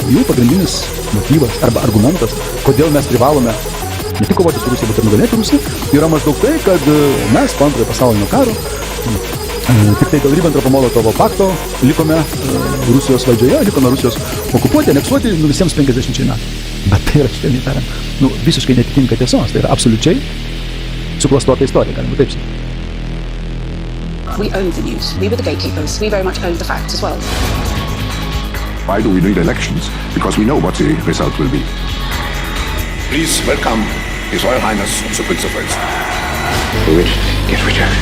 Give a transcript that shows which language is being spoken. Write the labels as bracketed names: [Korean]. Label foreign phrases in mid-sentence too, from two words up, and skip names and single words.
[Lithuanian] Jų pagrindinis motyvas arba argumentas, kodėl mes privalome ne tik kovoti su Rusija, bet ir nugalėti Rusiją, yra maždaug tai, kad mes po antrojo pasaulinio karo tik tai dėl Ribbentropo-Molotovo pakto likome Rusijos valdžioje, likome Rusijos okupuoti, aneksuoti visiems 50 metų. Bet tai yra švelniai tariant, visiškai netitinka tiesos, tai yra absoliučiai suklastota istorija, galima taip sakyti. [English] We owned the news. We were the gatekeepers. We very much owned the facts as well. Why do we need elections? Because we know what the result will be. Please welcome His Royal Highness the Prince of Wales. which gets rejected.